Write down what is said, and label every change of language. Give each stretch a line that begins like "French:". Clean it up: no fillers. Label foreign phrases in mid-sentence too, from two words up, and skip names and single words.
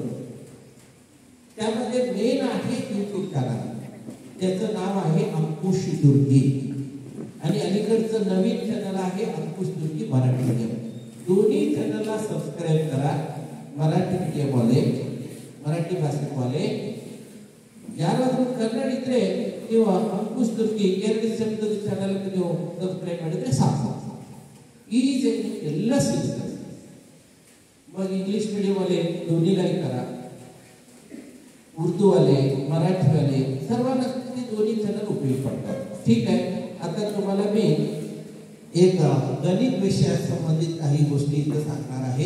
Marathi: त्यामध्ये मेन आहे
English: YouTube channel,
Marathi: त्याचं नाव आहे अंकुश दुर्गी. आणि अलीकडचं नवीन चॅनल आहे अंकुश दुर्गी मराठी मीडियम. दोन्ही चॅनलला सबस्क्राईब करा. मराठी मीडियमवाले, मराठी भाषिकवाले,
Kannada: ಯಾರಾದರೂ ಕನ್ನಡ ಇದ್ರೆ ನೀವು ಅಂಕುಶ್ ದುರ್ಗಿ 2 ಶಬ್ದದ ಚಾನಲ್ಗೆ ನೀವು ಸಬ್ಸ್ಕ್ರೈಬ್ ಮಾಡಿದ್ರೆ ಸಾಕು. ಈಜಿಯಾಗಿ ಎಲ್ಲ ಸಿಗ್ತದೆ.
Marathi: मग
English: English medium
Marathi: वाले दोन्हीलाही करा, उर्दू वाले, मराठी वाले सर्वांना ते दोन्ही चॅनल उपयोगी पडतात. ठीक आहे. आता तुम्हाला मी एक गणित विषयाशी संबंधित काही गोष्टी इथे सांगणार आहे.